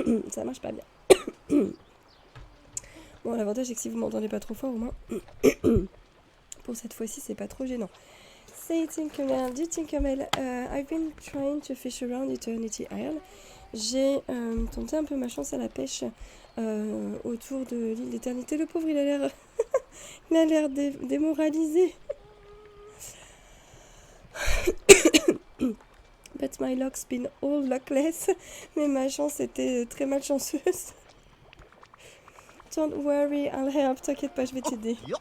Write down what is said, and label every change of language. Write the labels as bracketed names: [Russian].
[French] ça marche pas bien. Bon, l'avantage c'est que si vous m'entendez pas trop fort, au moins... pour cette fois-ci, c'est pas trop gênant. [English] Say Tinkerbell, du Tinkerbell, I've been trying to fish around Eternity Isle. [French] J'ai tenté un peu ma chance à la pêche autour de l'île d'éternité. Le pauvre, il a l'air démoralisé. [English] But my luck's been all luckless. [French] Mais ma chance était très malchanceuse. [English] Don't worry, I'll help. [French] T'inquiète pas, je vais t'aider.